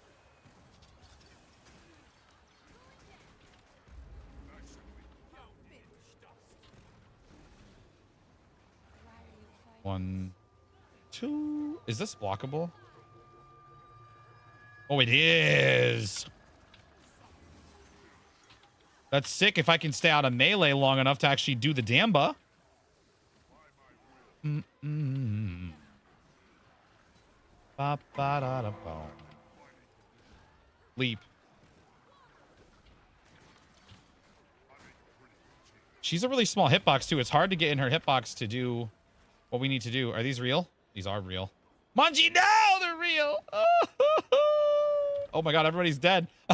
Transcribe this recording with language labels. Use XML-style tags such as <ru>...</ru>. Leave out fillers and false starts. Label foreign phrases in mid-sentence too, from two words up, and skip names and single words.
<en>One, two. Is this blockable? Oh, it is. That's sick if I can stay out of melee long enough to actually do the Damba. Ba, ba, da, da, boom. Leap. She's a really small hitbox, too. It's hard to get in her hitbox to do what we need to do. Are these real? These are real. Munchie, no! They're real! Oh my God, everybody's dead.</en>